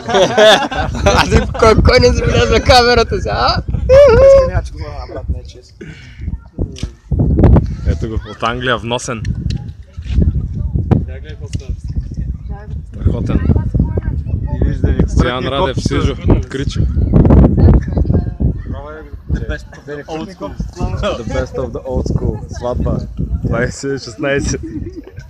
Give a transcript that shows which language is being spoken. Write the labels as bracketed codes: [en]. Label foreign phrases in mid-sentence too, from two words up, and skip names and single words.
[bg] Кой не забелязва камерата си, а? Нямаше го, брат, не е честно. Ето го, от Англия вносен. Я гледай по-стъп. Страхотен. Стоян Радев, Сижо, Кричо. [en] The best of the old school. The best of the old school. [bg] Сватба. 2016.